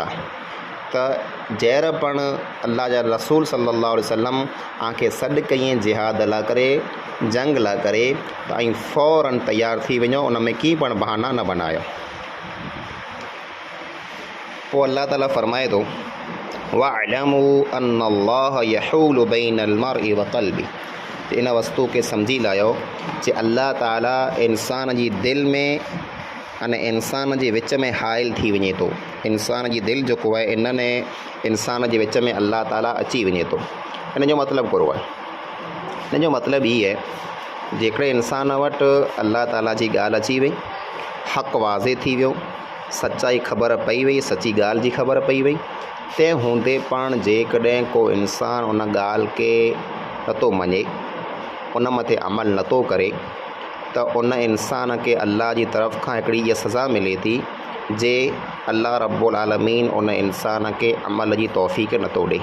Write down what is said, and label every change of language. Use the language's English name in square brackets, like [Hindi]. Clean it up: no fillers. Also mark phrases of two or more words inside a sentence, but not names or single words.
[Sindhi] त जहिड़ा पण अल्लाह जा रसूल [Arabic] صلى الله عليه وسلم [Sindhi] तव्हांखे सॾु कईं जिहाद लाइ करे, जंग लाइ करे, त ऐं फ़ौरन तयारु थी वञो, उन में की पण बहाना न बनायो। पोइ अल्लाह ताला फ़रमाए थो [Arabic] واعلموا أن الله يحول بين المرء وقلبه. [Sindhi] इन वस्तु खे सम्झी लायो जे अल्लाह ताला इंसान जी दिलि में अने इंसान जे विच में हाइल थी वञे थो। इंसान जी दिलि जेको आहे इन में इंसान जे विच में अल्लाह ताला अची वञे थो। इन जो मतिलबु कहिड़ो आहे? इन जो मतिलबु इहो आहे जेकॾहिं इंसान वटि अल्लाह ताला जी ॻाल्हि अची वई, हक़ु वाज़े थी वियो, सचाई ख़बर पई वई, सची ॻाल्हि जी ख़बर पई वई, तंहिं हूंदे पाण जेकॾहिं को इंसान उन ॻाल्हि खे नथो मञे, उन मथे अमल नथो करे, त उन इंसान खे अल्लाह जी तरफ़ खां हिकिड़ी इहा सज़ा मिले थी जे अल्लाह [Arabic] رب العالمين [Sindhi] उन इंसान खे अमल जी तौफ़ीक़ नथो ॾिए।